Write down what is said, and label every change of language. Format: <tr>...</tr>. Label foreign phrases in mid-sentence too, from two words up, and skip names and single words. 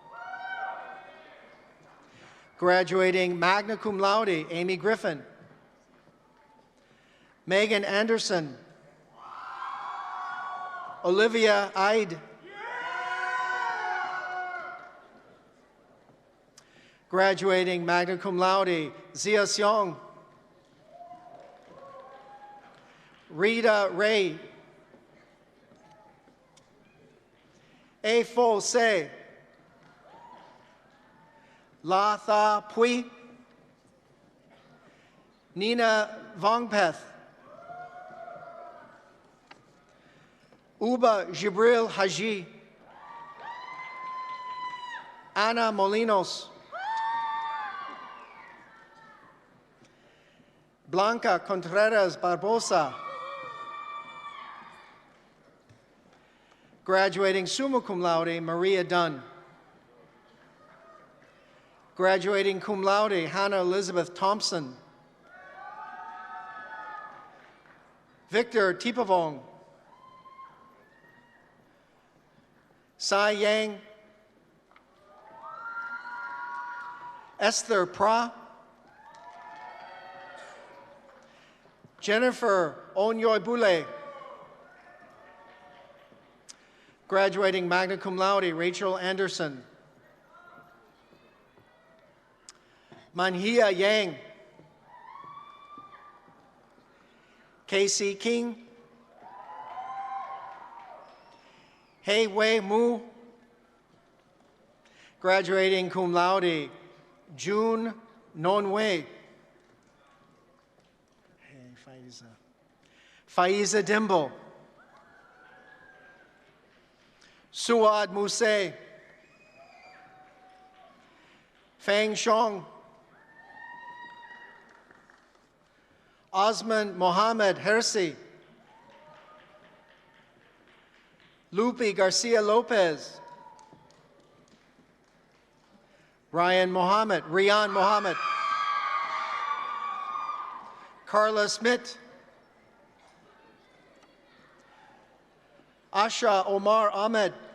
<la>Graduating magna cum laude,</la> <en>Amy Griffin. Megan Anderson. Olivia Ide.</en> <la>Graduating magna cum laude,</la> <en>Zia Seong. Rita Ray. A Fo Se. La Tha Pui. Nina Vongpeth. Uba Jibril Haji. Ana Molinos. Blanca Contreras Barbosa. Graduating</en> <la>summa cum laude,</la> <en>Maria Dunn.</en> <la>Graduating cum laude,</la> <en>Hannah Elizabeth Thompson. Victor Tipavong. Sai Yang. Esther Pra. Jennifer Onyoibule.</en> <la>Graduating magna cum laude,</la> <en>Rachel Anderson. Manhia Yang. Casey King. Hei Wei Mu. Graduating</en> <la>cum laude,</la> <en>June Nonwei. Faiza Dimble. Suad Muse. Fang Shong. Osman Mohammed Hersi. Lupe Garcia Lopez. Rian Mohammed. Carla Smith. Asha Omar Ahmed.</en>